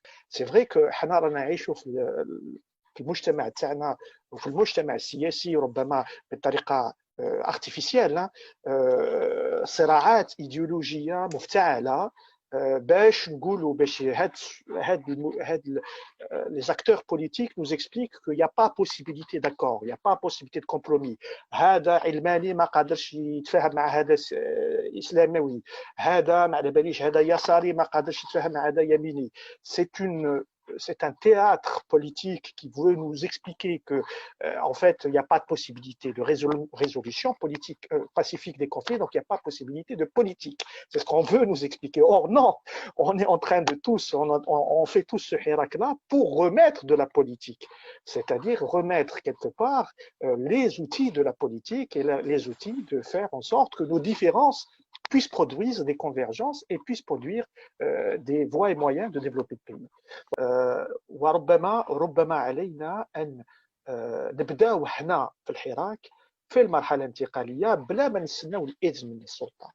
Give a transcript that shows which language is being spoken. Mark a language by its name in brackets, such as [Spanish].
[French] C'est vrai que [Arabic] حنا رانا نعيشوا في المجتمع تاعنا وفي المجتمع السياسي ربما بطريقه [French] artificielle [Arabic] صراعات ايديولوجيه مفتعله باش نقولوا باش هاد [French] les acteurs politiques nous expliquent qu'il n'y a pas possibilité d'accord, il n'y a pas possibilité de compromis. [Arabic] هذا علماني ما قادرش يتفاهم مع هذا اسلاموي، هذا ما على باليش هذا يساري ما قادرش يتفاهم مع هذا يميني. [French] C'est un théâtre politique qui veut nous expliquer que, en fait, il n'y a pas de possibilité de résolution politique pacifique des conflits, donc il n'y a pas de possibilité de politique. C'est ce qu'on veut nous expliquer. Or, non, on est en train de on fait tous ce hirak-là pour remettre de la politique, c'est-à-dire remettre quelque part les outils de la politique et les outils de faire en sorte que nos différences puissent produire des convergences et puissent produire des voies et moyens de développer le pays. [Arabic] وربما علينا أن نبداو حنا في الحراك في المرحلة الانتقالية بلا ما نستناو الإذن من السلطة.